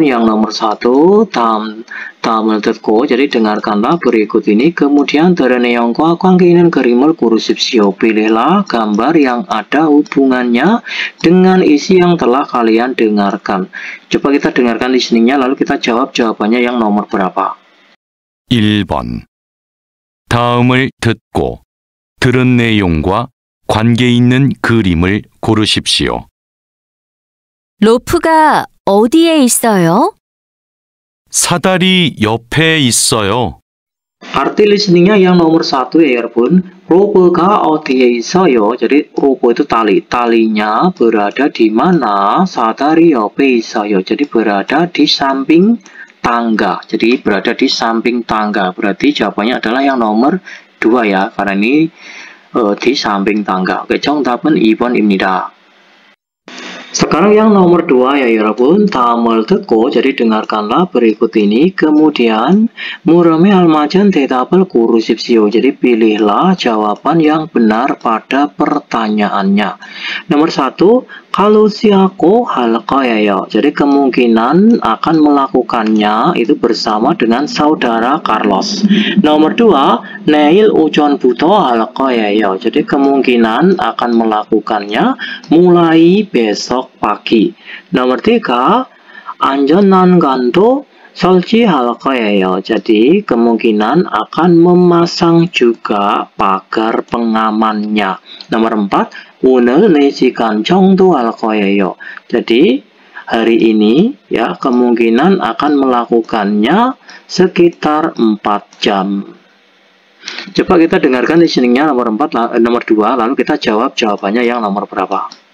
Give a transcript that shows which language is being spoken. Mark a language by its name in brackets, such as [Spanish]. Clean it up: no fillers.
[Indonesian] Yang nomor 1, [Korean] 다음을 듣고, [Indonesian] jadi dengarkanlah berikut ini, kemudian dari [Korean] 내용과 관계 있는 그림을 고르십시오. [Indonesian] Pilihlah gambar yang ada hubungannya dengan isi yang telah kalian dengarkan. Coba kita dengarkan listeningnya, lalu kita jawab jawabannya yang nomor berapa. [Korean] 1번. 다음을 듣고 들은 내용과 관계 있는 그림을 고르십시오. 로프가 어디에 있어요? 사다리 옆에 있어요. [Indonesian] Arti listeningnya yang nomor 1 ya, [Korean] 여러분. 로프가 어디에 있어요? [Indonesian] Jadi 로프 itu tali, talinya berada di mana? [Korean] 사다리 옆에 있어요. [Indonesian] Jadi berada di samping tangga. Jadi berada di samping tangga. Berarti jawabannya adalah yang nomor 2 ya, karena ini di samping tangga. [Korean] Oke, 정답은 2번입니다. [Indonesian] Sekarang yang nomor 2 ya, [Korean] 여러분. 다음을 듣고, [Indonesian] jadi dengarkanlah berikut ini, kemudian [Korean] 물음에 알맞은 대답을 고르십시오. [Indonesian] Jadi pilihlah jawaban yang benar pada pertanyaannya. Nomor 1, kalau si aku hal 거예요. Jadi kemungkinan akan melakukannya itu bersama dengan saudara Carlos. Nomor 2, [Korean] 내일 오전부터 할 거예요. [Indonesian] Jadi kemungkinan akan melakukannya mulai besok pagi. Nomor 3, [Korean] 안전난간도 설치할 거예요. [Indonesian] Jadi kemungkinan akan memasang juga pagar pengamannya. Nomor 4, [Korean] 오늘 4시간 정도 할 거예요. [Indonesian] Jadi hari ini ya kemungkinan akan melakukannya sekitar 4 jam. Coba kita dengarkan listeningnya nomor 2, lalu kita jawab jawabannya yang nomor berapa.